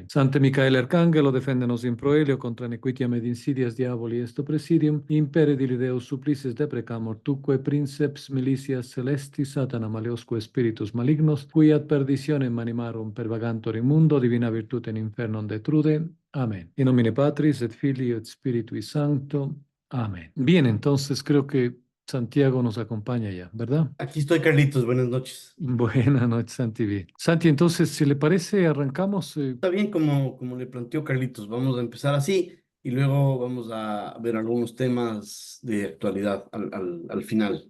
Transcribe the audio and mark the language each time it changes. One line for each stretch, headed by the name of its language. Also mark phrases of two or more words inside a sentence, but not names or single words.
Latin: Sancte Michael Arcangelo, defende-nos in proelio contra nequitiam et insidias diaboli est presidium, impere dili Deus supplices deprecamur, tuque princeps militias celestis, Satana maleosque spiritus malignos, qui ad perditionem animarum pervagantur in mundo, divina virtute in infernum detrude. Amén. In nomine Patris et Filii et Spiritui Sancto. Amén.
Spanish: Bien, entonces creo que Santiago nos acompaña ya, ¿verdad? Aquí estoy, Carlitos. Buenas noches. Buenas noches, Santi. Bien. Santi, entonces, si le parece, arrancamos. Está bien como le planteó Carlitos. Vamos a empezar así y luego vamos a ver algunos temas de actualidad al final.